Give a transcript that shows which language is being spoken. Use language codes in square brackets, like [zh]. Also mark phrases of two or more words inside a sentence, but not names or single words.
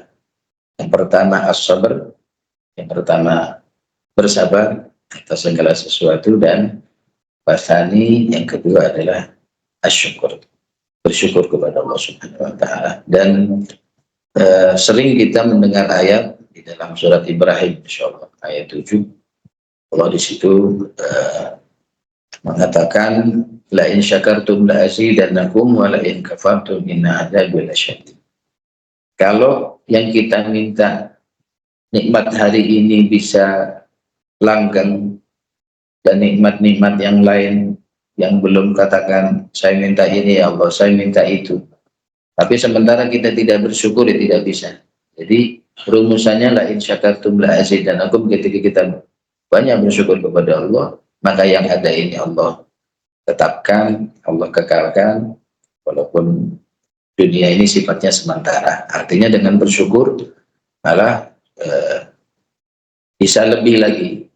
[id] Yang pertama as-sabr, yang pertama bersabar atas segala sesuatu, dan pasani yang kedua adalah asyukur, bersyukur kepada Allah [ar] سبحانه وتعالى. [id] Dan sering kita mendengar ayat di dalam surat Ibrahim, insyaallah ayat 7, Allah di situ mengatakan [ar] لئن شكرتم لأزيدنكم ولئن كفرتم إن عذابي لشديد. [id] Kalau yang kita minta nikmat hari ini bisa langgeng, dan nikmat-nikmat yang lain yang belum katakan saya minta ini [ar] يا الله, [id] saya minta itu, tapi sementara kita tidak bersyukur, ya tidak bisa. Jadi rumusannya [ar] لئن شكرتم لأزيدنكم, [id] ketika kita banyak bersyukur kepada Allah, maka yang ada ini Allah tetapkan, Allah kekalkan, walaupun dunia ini sifatnya sementara. Artinya dengan bersyukur malah bisa lebih lagi.